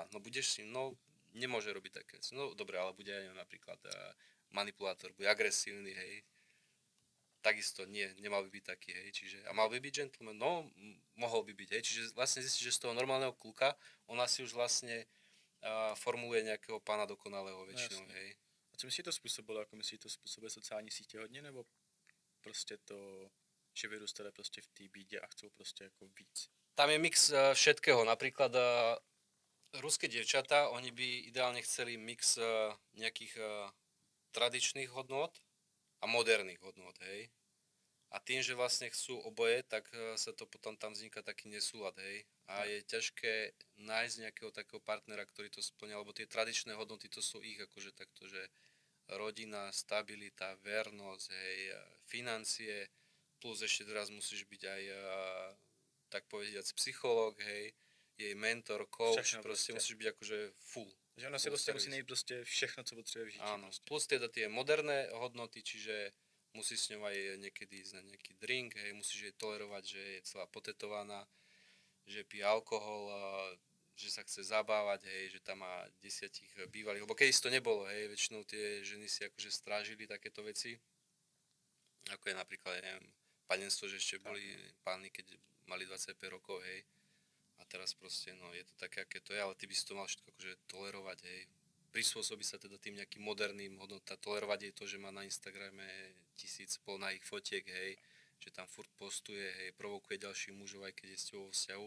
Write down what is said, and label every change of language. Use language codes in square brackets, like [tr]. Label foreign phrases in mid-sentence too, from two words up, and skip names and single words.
[sk] No budeš s ním, no nemôže robiť také veci. No dobre, ale bude aj napríklad manipulátor, bude agresívny, hej. Takisto nemal by byť taký, hej, čiže, a mal by byť gentleman, no mohol by byť, hej, čiže vlastne zistíš, že z toho normálneho kluka ona si už vlastne formuluje nejakého pána dokonalého väčšinou, no, hej. [cs] Co myslíš, to způsobilo, jako myslíš, to způsobuje sociální sítě hodně, nebo prostě to, že vyrůstali prostě v té bídě a chcou prostě jako víc? [sk] Tam je mix všetkého, napríklad ruské dievčatá, oni by ideálne chceli mix nejakých tradičných hodnôt a moderných hodnôt, hej. A tým, že vlastne chcú oboje, tak sa to potom tam vzniká taký nesúlad, hej. A je ťažké nájsť nejakého takého partnera, ktorý to splňa, lebo tie tradičné hodnoty to sú ich akože takto, že rodina, stabilita, vernosť, hej, financie, plus ešte teraz musíš byť aj, tak povediac, psychológ, hej, jej mentor, coach, [cs] všechno [sk] proste musíš byť akože full. [cs] Že ona si prostě musí nejít prostě všechno, co potřebuje v žití. [sk] Áno, [cs] prostě. [sk] plus teda tie moderné hodnoty, čiže musí s ňou aj niekedy ísť na nejaký drink, hej, musíš jej tolerovať, že je celá potetovaná, že pije alkohol, a že sa chce zabávať, hej, že tam má 10 bývalých, lebo keď to nebolo, hej, väčšinou tie ženy si akože strážili takéto veci, ako je napríklad, ja neviem, panenstvo, že ešte boli pány, keď mali 25 rokov, hej, a teraz proste, no, je to také, aké to je, ale ty by si to mal všetko akože tolerovať, hej, prispôsobiť sa teda tým nejakým moderným hodnotám, tolerovať jej to, že má na Instagrame 1000 polnahých fotiek, hej, že tam furt postuje, hej, provokuje ďalších mužov, aj keď je s ťou vo vzťahu.